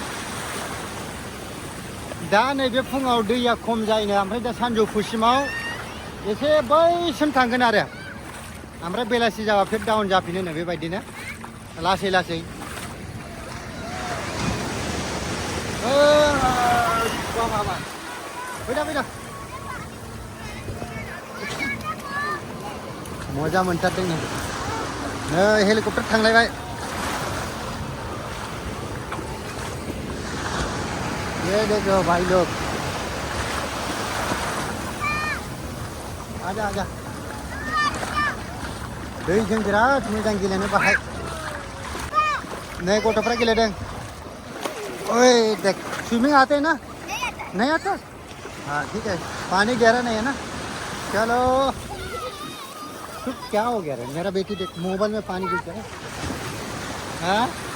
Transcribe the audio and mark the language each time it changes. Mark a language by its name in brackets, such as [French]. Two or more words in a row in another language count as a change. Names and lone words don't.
[Bodo] दा नैबे फुङाव दैया खम जायोनो ओमफ्राय दा सानजौफुसिमाव एसे बैसिम थांगोन आरो ओमफ्राय बेलासि जाबा फिर डाउन जाफिनो बेबायदिनो लासै लासै फैदा मजा मोनथारदों नै हेलिकप्टार थांलायबाय [Hindi] ये देखो भाई लोग आजा आजा [Bodo] दैजों बिराद मोजां गेलेनो बाहाय नै गथ'फ्रा गेलेदों [Hindi] ओए देख स्विमिंग आते हैं ना नहीं आता हाँ ठीक है पानी गहरा नहीं है ना चलो तो क्या हो गया रे मेरा बेटी देख मोबाइल में पानी गिर गया हाँ